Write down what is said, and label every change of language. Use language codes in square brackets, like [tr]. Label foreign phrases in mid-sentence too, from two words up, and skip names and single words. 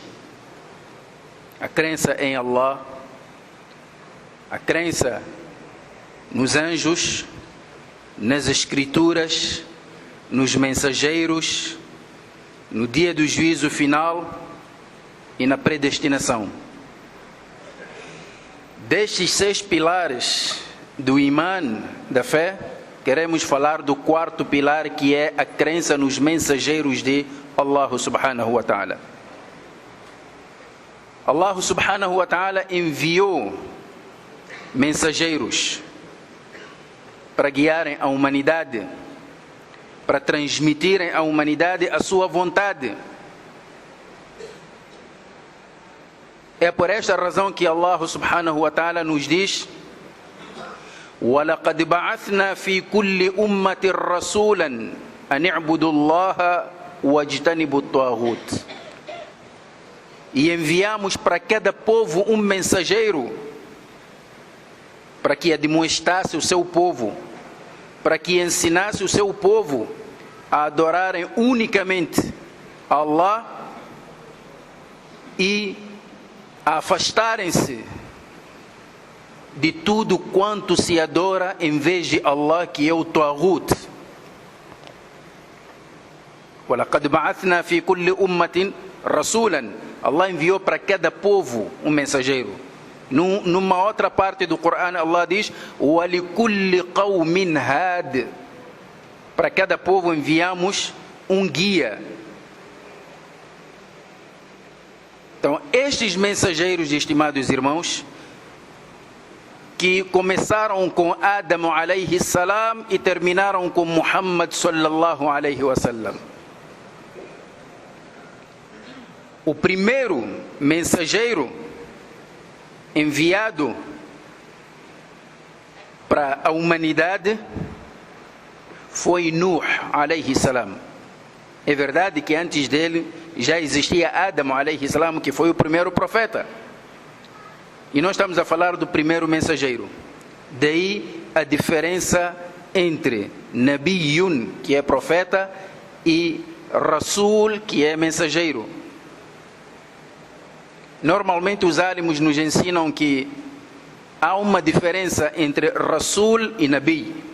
[pt] A crença em Allah, a crença nos anjos, nas escrituras, nos mensageiros, no dia do juízo final e na predestinação. Destes 6 pilares do Iman, da fé, queremos falar do 4º pilar, que é a crença nos mensageiros de Allah [ar] سبحانه وتعالى. [pt] Allah [ar] سبحانه وتعالى [pt] enviou mensageiros para guiarem a humanidade, para transmitirem à humanidade a sua vontade. É por esta razão que Allah [ar] سبحانه وتعالى [pt] nos diz: [ar] وَلَقَدْ بَعَثْنَا فِي كُلِّ أُمَّةٍ رَسُولًا أَنِ اعْبُدُوا اللَّهَ وَاجْتَنِبُوا الطَّاغُوتَ. [pt] E enviamos para cada povo um mensageiro, para que admoestasse o seu povo, para que ensinasse o seu povo a adorarem unicamente Allah e a afastarem-se de tudo quanto se adora em vez de Allah, que é o Taghut. [ar] وَلَقَدْ بَعَثْنَا فِي كُلِّ أُمَّةٍ رَسُولًا. [pt] Allah enviou para cada povo um mensageiro. Numa outra parte do Corão, Allah diz: [ar] وَلِكُلِّ قَوْمٍ هَادٍ. [pt] Para cada povo enviamos um guia. Então, estes mensageiros, estimados irmãos, que começaram com Adam [ar] عليه السلام [pt] e terminaram com Muhammad [ar] صلى الله عليه وسلم. [pt] O primeiro mensageiro enviado para a humanidade foi Nuh [ar] عليه السلام. [pt] É verdade que antes dele já existia Adam [ar] عليه السلام, [pt] que foi o primeiro profeta. E nós estamos a falar do primeiro mensageiro. Daí a diferença entre Nabiyun, que é profeta, e Rasul, que é mensageiro. Normalmente os álimos nos ensinam que há uma diferença entre Rasul e Nabi.